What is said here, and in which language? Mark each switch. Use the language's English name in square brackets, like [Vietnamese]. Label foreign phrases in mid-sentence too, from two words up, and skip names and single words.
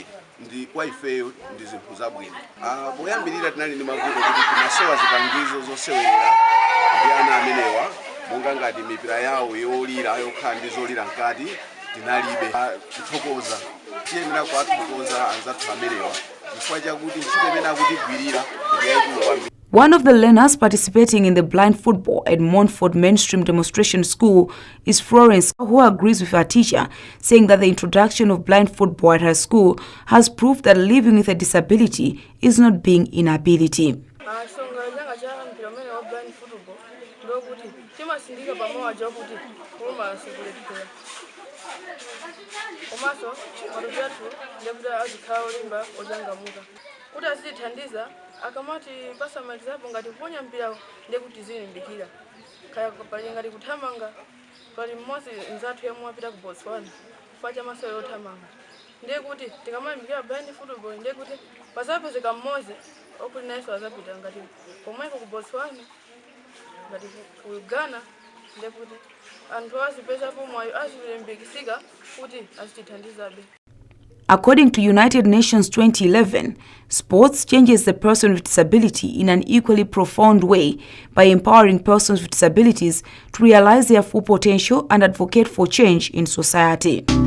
[Nyanja] Ndi kwa ifeyo ndi zinthu zabwino. Poyambirira tinali ndi mavuto kuti timasowa zipangizo zosewerera ndi ana amenewa, monga ngati mipira yawo yolira yokhala ndi zolira mkati tinalibe. Kuthokoza tiyenera kuwathokoza anzathu amenewa chifukwa chakuti ntchito imene akutigwirira ndi yayikulu kwambiri. [English] One of the learners participating in the blind football at Montfort Demonstration School is Florence, who agrees with her teacher, saying that the introduction of blind football at her school has proved that living with a disability is not being inability. [Nyanja] Akamati basa malizapo ngati kuponya mpira ndiye kuti zilimbikira kaya pali ngati kuthamanga pali mmodzi nzathu yemwe apita ku Botswana kufacha masewero othamanga, ndiye kuti tikamalimbikira [English] blind football [Nyanja] ndiye kuti pasapezeka mmodzi okuti nayenso azapita ngati komweko ku Botswana ngati ku Uganda, ndiye kuti anthu azipezapo mwayo azilimbikitsika kuti azitithandizabe. [English] According to United Nations 2011, sports changes the person with disability in an equally profound way by empowering persons with disabilities to realize their full potential and advocate for change in society.